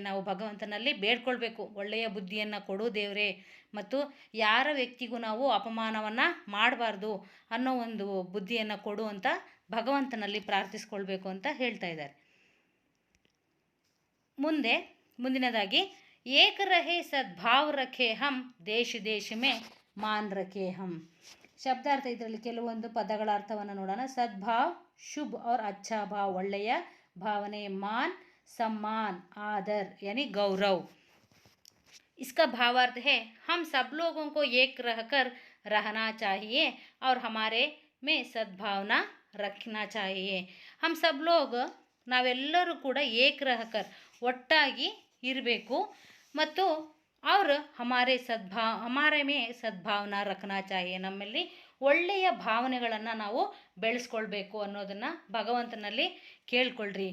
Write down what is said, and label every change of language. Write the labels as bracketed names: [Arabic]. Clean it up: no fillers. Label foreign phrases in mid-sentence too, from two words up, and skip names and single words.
[Kannada] ನಾವು ಭಗವಂತನಲ್ಲಿ ಬೇಡ್ಕೊಳ್ಬೇಕು, ಒಳ್ಳೆಯ ಬುದ್ಧಿಯನ್ನು ಕೊಡು ದೇವರೇ, ಮತ್ತು ಯಾರ ವ್ಯಕ್ತಿಗೂ ನಾವು ಅಪಮಾನವನ್ನು ಮಾಡಬಾರ್ದು ಅನ್ನೋ ಒಂದು ಬುದ್ಧಿಯನ್ನು ಕೊಡು ಅಂತ ಭಗವಂತನಲ್ಲಿ ಪ್ರಾರ್ಥಿಸ್ಕೊಳ್ಬೇಕು ಅಂತ ಹೇಳ್ತಾ ಇದ್ದಾರೆ. [Hindi] ಮುಂದಿನದಾಗಿ एक रहे सद्भाव रखे हम, देश देश में मान रखे हम. [Kannada] ಶಬ್ದಾರ್ಥ ಇದರಲ್ಲಿ ಕೆಲವೊಂದು ಪದಗಳ ಅರ್ಥವನ್ನು ನೋಡೋಣ. [Hindi] सद्भाव शुभ और अच्छा भाव, [Kannada] ಒಳ್ಳೆಯ ಭಾವನೆ. [Hindi] ಮಾನ್ सम्मान, आदर यानी गौरव. इसका भावार्थ है हम सब लोगों को एक रहकर रहना चाहिए और हमारे में सद्भावना रखना चाहिए. हम सब लोग [Kannada] ನಾವೆಲ್ಲರೂ ಕೂಡ [Hindi] एक रहकर, [Kannada] ಒಟ್ಟಾಗಿ ಇರಬೇಕು, ಮತ್ತು ಅವರು [Hindi] हमारे में सद्भावना रखना चाहिए, [Kannada] ನಮ್ಮಲ್ಲಿ ಒಳ್ಳೆಯ ಭಾವನೆಗಳನ್ನು ನಾವು ಬೆಳೆಸ್ಕೊಳ್ಬೇಕು ಅನ್ನೋದನ್ನು ಭಗವಂತನಲ್ಲಿ ಕೇಳ್ಕೊಳ್ರಿ.